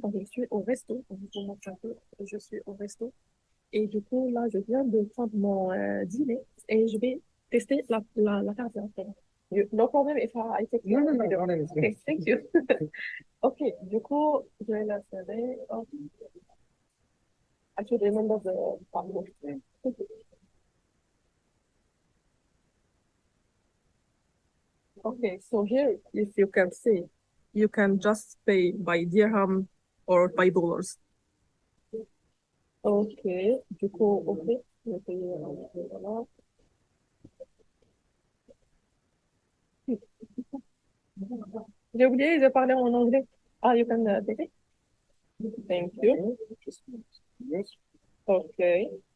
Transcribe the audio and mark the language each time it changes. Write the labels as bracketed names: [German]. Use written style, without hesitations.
[French] Donc, je suis au resto. Donc, je vous montre un peu. Je suis au resto. Et du coup, là, je viens de prendre mon dîner et je vais tester la carte directement. [English] No problem if I take your video. Okay, thank you. [French] Ok, du coup, je vais l'installer. [English] Oh, I should remember the password. Okay, so here, if you can see, you can just pay by dirham or by dollars. [French] Ok, du coup, ok, je vais payer en dollars. J'ai oublié de parler en anglais. [English] Ah, you can take it? Thank you. Okay.